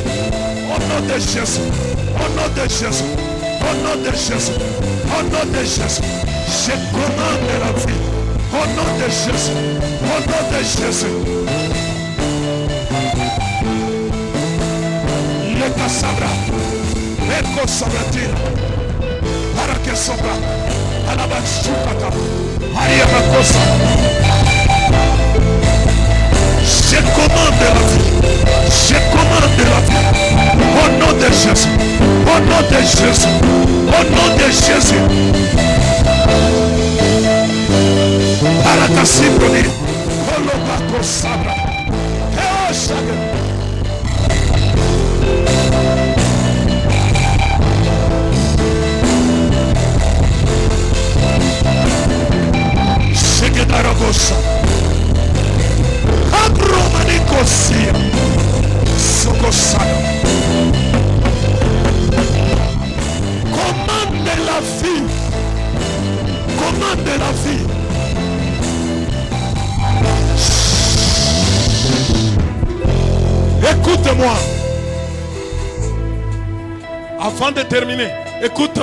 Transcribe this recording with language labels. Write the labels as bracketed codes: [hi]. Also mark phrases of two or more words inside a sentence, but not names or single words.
[fr] Au nom de Jésus. Au nom de Jésus. Au nom de Jésus. Au nom de Jésus. Je commande la vie. Au nom de Jésus. Au nom de Jésus. Le Cassabra. Eko Sabratina. Para que sobra. Alabachukata. Maria Makosa. Je commande la vie. Je commande la vie. Au nom de Jésus. Au nom de Jésus. Au nom de Jésus. Parakasibroni. Kolobako Sabra. Eo Shage. Shege Daragosa. Agromanikosia. Sokosana. Commande la vie. Commande la vie. Écoute-moi. Avant de terminer, écoute.